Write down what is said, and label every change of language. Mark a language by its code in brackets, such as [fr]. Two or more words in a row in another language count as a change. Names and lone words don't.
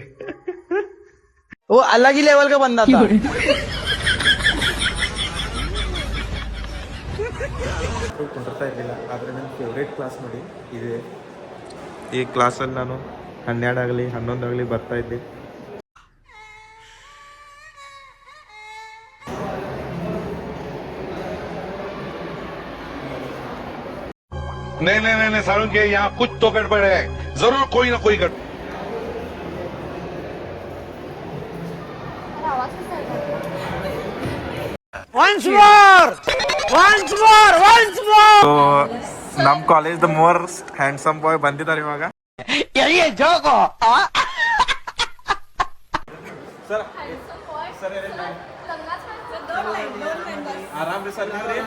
[kn] ಓ ಅಲ್ಲಾಗಿ ಲೆವೆಲ್ಗೆ ಬಂದ. ಕುಂದಿರ್ತಾ ಇರ್ಲಿಲ್ಲ, ಆದ್ರೆ ನನ್ನ [en] favourite class [kn] ನೋಡಿ ಇದೆ. ಈ ಕ್ಲಾಸಲ್ಲಿ ನಾನು 12 ಆಗಲಿ 11 ಆಗಲಿ ಬರ್ತಾ ಇದ್ದೆ. [hi] नहीं नहीं नहीं सारुण के यहाँ कुछ तो गड़बड़ है, जरूर कोई ना कोई गड़बड़. [kn] ನಮ್ ಕಾಲೇಜ್ [en] the most handsome boy [kn] ಬಂದಿದ್ದಾರೆ ಇವಾಗ. ಸರ್ ಆರಾಮ್ ರೀ ಸರ್?